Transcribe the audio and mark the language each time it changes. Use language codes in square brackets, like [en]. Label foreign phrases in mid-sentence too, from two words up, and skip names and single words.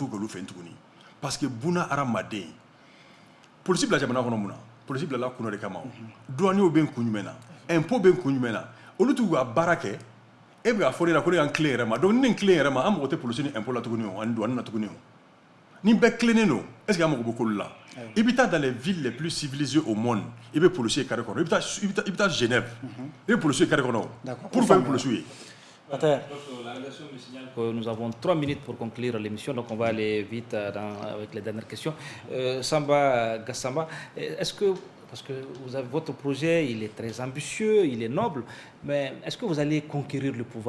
[bm] kɛ olu fɛ yen tuguni parce que buna hadamaden polisi bila jamana kɔnɔ mun na polisi bilala kun dɔ de kama o douaniers bɛ n kun jumɛn na impôt bɛ n kun jumɛn na olu t'u ka baara kɛ e bɛ ka fɔ ne la ko ne y'an tilen yɛrɛ ma donc ni ne tilen yɛrɛ ma an mago tɛ polisi ni impôt la tuguni o ani douane na tuguni o ni bɛɛ tilennen don [fr] est ce que [bm] an mago bɛ k'olu la i bɛ taa [fr] dans les villes les plus civilisées au monde [bm] i bɛ [fr] policier carré [bm] kɔnɔ i bɛ taa Genève i bɛ [fr] policier carré [bm] kɔnɔ [fr] pour faire policier [bm] ye. [fr] Donc, la rédaction me signale que nous avons 3 minutes pour conclure l'émission, donc on va aller vite avec les dernières questions. Samba Gassama, est-ce que, parce que votre projet, il est très ambitieux, il est noble, mais est-ce que vous allez conquérir le pouvoir?